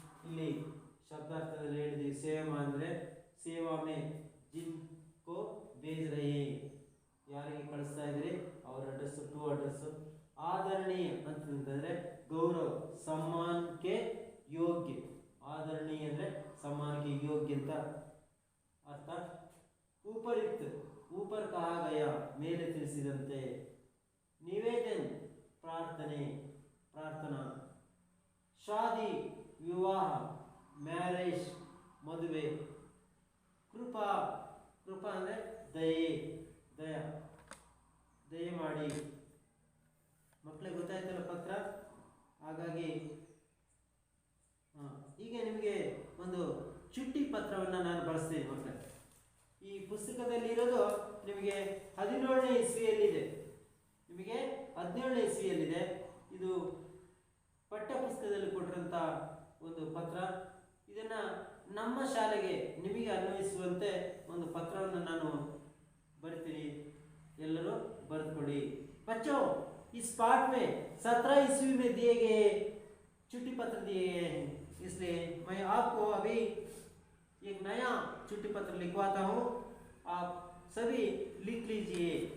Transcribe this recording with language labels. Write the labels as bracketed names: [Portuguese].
[Kannada] ಇಲ್ಲಿ ಶಬ್ದಾರ್ಥದಲ್ಲಿ ಹೇಳಿದೀವಿ. ಸೇವಾ ಅಂದರೆ [Hindi] ಸೇವಾ ಮೇ ಜಿನ್ಕೋ ಬೇಜ್ ರಹೇ, [Kannada] ಯಾರಿಗೆ ಕಳಿಸ್ತಾ ಇದ್ರಿ ಅವ್ರ ಅಡ್ರೆಸ್, [English] To address. [Kannada] ಆದರಣೀಯ ಅಂತಂದ್ರೆ ಗೌರವ, ಸಮ್ಮಾನಕ್ಕೆ ಯೋಗ್ಯ. ಆದರಣೀಯ ಅಂದ್ರೆ ಸಮ್ಮಾನಕ್ಕೆ ಯೋಗ್ಯ ಅಂತ ಅರ್ಥ. ಉಪರಿಕ್ತ, [Hindi] ऊपर कहा गया, [Kannada] ಮೇಲೆ ತಿಳಿಸಿದಂತೆ. ನಿವೇದನ, ಪ್ರಾರ್ಥನೆ, ಪ್ರಾರ್ಥನಾ. ಶಾದಿ, ವಿವಾಹ, ಮ್ಯಾರೇಜ್, ಮದುವೆ. ಕೃಪಾ, ಕೃಪಾ ಅಂದರೆ ದಯೆ, ದಯ, ದಯೆ ಮಾಡಿ. ಮಕ್ಕಳಿಗೆ ಗೊತ್ತಾಯ್ತಲ್ಲ ಪತ್ರ. ಹಾಗಾಗಿ ಈಗ ನಿಮಗೆ ಒಂದು ಚುಟ್ಟಿ ಪತ್ರವನ್ನು ನಾನು ಬಳಸ್ತೀನಿ ಮಕ್ಕಳೇ. ಈ ಪುಸ್ತಕದಲ್ಲಿ ಇರೋದು ನಿಮಗೆ 17ನೇ ಇಸ್ವಿಯಲ್ಲಿದೆ, ನಿಮಗೆ 17ನೇ ಇಸ್ವಿಯಲ್ಲಿದೆ. ಇದು ಪಠ್ಯ ಪುಸ್ತಕದಲ್ಲಿ ಕೊಟ್ಟಿರೋಂಥ ಒಂದು ಪತ್ರ. ಇದನ್ನು ನಮ್ಮ ಶಾಲೆಗೆ ನಿಮಗೆ ಅನ್ವಯಿಸುವಂತೆ ಒಂದು ಪತ್ರವನ್ನು ನಾನು ಬರಿತೀನಿ, ಎಲ್ಲರೂ ಬರೆದುಕೊಡಿ. [Hindi] बच्चों इस पाठ में 17 ईस्वी में दिए गए चिट्ठी पत्र दिए गए हैं, इसलिए मैं आपको अभी एक नया चिट्ठी पत्र लिखवाता हूँ. आप सभी लिख लीजिए.